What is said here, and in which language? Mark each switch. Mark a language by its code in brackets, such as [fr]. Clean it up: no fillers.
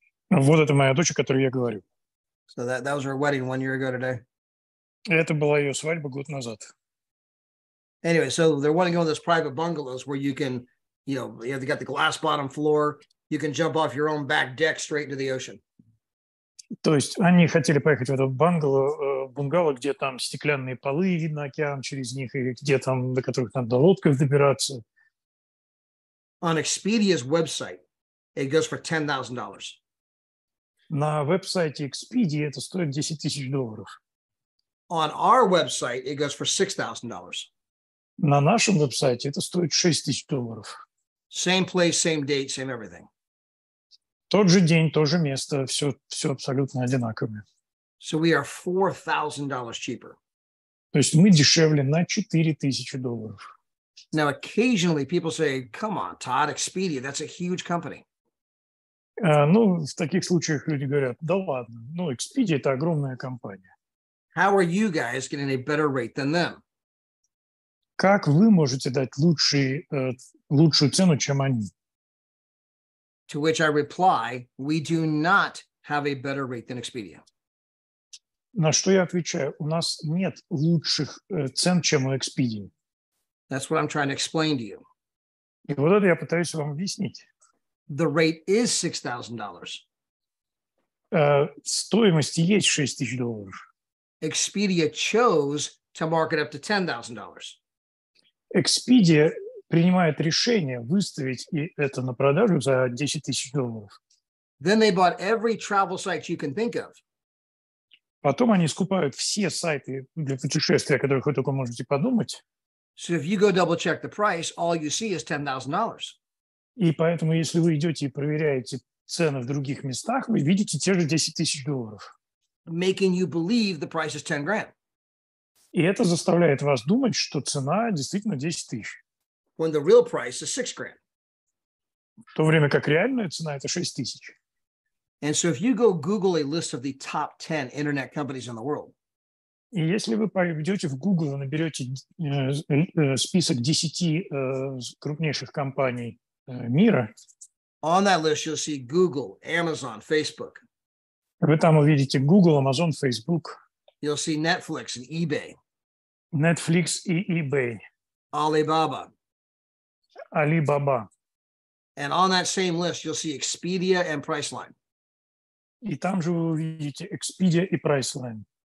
[ru] Вот это моя дочь, о которой я говорю. [en] So that was her wedding 1 year ago today. [ru] Это была ее свадьба год назад. [en] Anyway, so they're wanting to go to those private bungalows where you can, you know, they got the glass bottom floor. You can jump off your own back deck straight into the ocean. [ru] То есть они хотели поехать в это бунгало, где там стеклянные полы, видно океан через них, и где там, до которых надо лодкой добираться. [en] On Expedia's website, it goes for $10,000. [ru] На веб-сайте Expedia это стоит $10,000. [en] On our website, it goes for $6,000. [ru] На нашем веб-сайте это стоит $6,000. [en] Same place, same date, same everything. [ru] Тот же день, то же место, все абсолютно одинаковое. [en] So we are $4,000 cheaper. [ru] То есть мы дешевле на $4,000. [en] Now, occasionally people say, come on, Todd, Expedia, that's a huge company. [ru] Ну, в таких случаях люди говорят, да ладно, ну, Expedia – это огромная компания. [en] How are you guys getting a better rate than them? [ru] Как вы можете дать лучшую цену, чем они? [en] To which I reply, we do not have a better rate than Expedia. [ru] На что я отвечаю, у нас нет лучших цен, чем у Expedia. [en] That's what I'm trying to explain to you. [ru] И вот это я пытаюсь вам объяснить. [en] The rate is $6,000. [ru] Стоимость есть $6,000. [en] Expedia chose to mark it up to $10,000. [ru] Expedia принимает решение выставить это на продажу за $10,000. [en] Then they bought every travel site you can think of. [ru] Потом они скупают все сайты для путешествия, о которых вы только можете подумать. [en] So if you go double check the price, all you see is $10,000. [ru] И поэтому, если вы идете и проверяете цены в других местах, вы видите те же $10,000. [en] Making you believe the price is $10,000. [ru] И это заставляет вас думать, что цена действительно $10,000. [en] When the real price is $6,000. [ru] В то время как реальная цена – это $6,000. [en] And so if you go Google a list of the top 10 internet companies in the world, [ru] и если вы пойдете в Google и наберете список 10 крупнейших компаний мира, [en] on that list you'll see Google, Amazon, Facebook. [ru] Вы там увидите Google, Amazon, Facebook. [en] You'll see Netflix and eBay. [ru] Netflix и eBay. [en] Alibaba. [ru] Alibaba. [en] And on that same list, you'll see Expedia and Priceline. [ru] И там же вы увидите Expedia и Priceline.